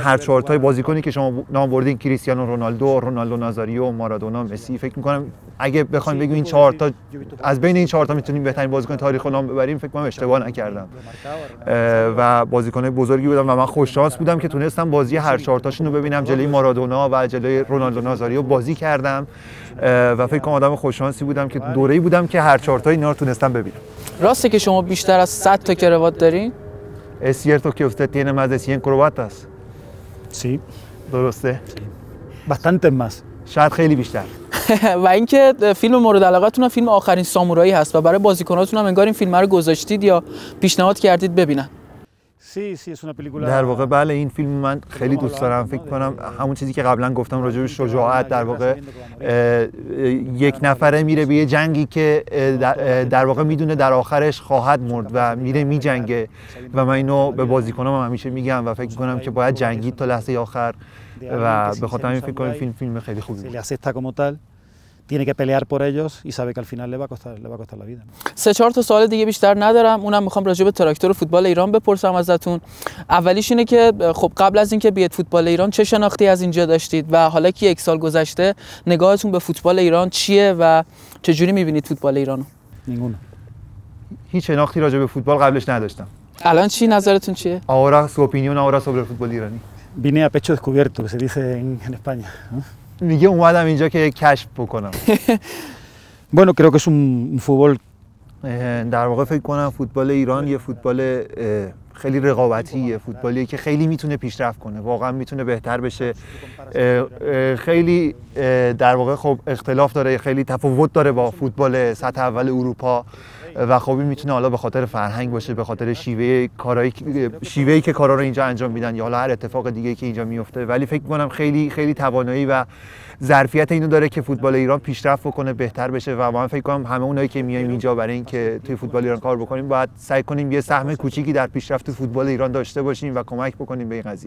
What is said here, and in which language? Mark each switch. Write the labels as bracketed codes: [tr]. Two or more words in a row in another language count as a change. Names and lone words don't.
[fa] هر چهار تای بازیکنی که شما نام بردین، کریستیانو رونالدو، رونالدو نازاریو، مارادونا، مسی، فکر می‌کنم اگه بخوایم بگیم این چهار تا از بین این چهار تا میتونیم بهترین بازیکن تاریخ رو نام ببریم، فکر کنم اشتباه نکردم و بازیکنای بزرگی بودن و من خوش شانس بودم که تونستم بازی هر چهار تاشون رو ببینم. جلوی مارادونا و جلوی رونالدو نازاریو بازی کردم و فکر کنم آدم خوش شانسی بودم که دوره‌ای بودم که هر چهار تا اینا رو تونستم ببینم. راسته که شما بیشتر از 100 تا کراوات دارین؟ [es] Es cierto que usted tiene más de 100 corbatas. Sí. [fa] درسته؟ [es] Sí. Bastantes más. [fa] شاید خیلی بیشتر. و اینکه فیلم مورد علاقتون فیلم آخرین سامورایی هست و برای بازیکناتون هم انگار این فیلم رو گذاشتید یا پیشنهاد کردید ببینن. در واقع بله، این فیلم من خیلی دوست دارم. فکر کنم همون چیزی که قبلا گفتم راجع به شجاعت، در واقع یک نفره میره به یه جنگی که در واقع میدونه در آخرش خواهد مرد و میره میجنگه و من اینو به بازیکنام همیشه میگم و فکر کنم که باید جنگید تا لحظه آخر و به خاطر همین فکر کنم فیلم خیلی خوبی بود. [es] tiene que pelear por ellos y sabe que al final le va a costar la vida. [fa] 3-4 تا سوال دیگه بیشتر ندارم، اونم میخوام راجع به تراکتور فوتبال ایران بپرسم ازتون. اولیش اینه که خب قبل از اینکه بیاد فوتبال ایران چه شناختی از اینجا داشتید و حالا که یک سال گذشته نگاهتون به فوتبال ایران چیه و چجوری میبینید فوتبال ایرانو؟ هیچ شناختی راجع به فوتبال قبلش نداشتم. الان چی نظرتون چیه؟ [es] Ahora su opinión ahora sobre el fútbol iraní. Vine a pecho descubierto, que se dice en España. [fa] میگه اومدم اینجا که کشف بکنم. [es] Bueno, creo que es un fútbol. [fa] در واقع فکر کنم فوتبال ایران یه فوتبال خیلی رقابتیه، فوتبالیه که خیلی میتونه پیشرفت کنه، واقعا میتونه بهتر بشه. خیلی در واقع خب اختلاف داره، خیلی تفاوت داره با فوتبال سطح اول اروپا و خب این میتونه حالا به خاطر فرهنگ باشه، به خاطر شیوهی که کارا رو اینجا انجام میدن یا حالا هر اتفاق دیگه که اینجا میفته، ولی فکر می‌کنم خیلی توانایی و ظرفیت اینو داره که فوتبال ایران پیشرفت بکنه، بهتر بشه و من فکر کنم همه اونایی که میایم اینجا برای اینکه توی فوتبال ایران کار بکنیم باید سعی کنیم یه سهم کوچیکی در پیشرفت فوتبال ایران داشته باشیم و کمک بکنیم به این قضیه.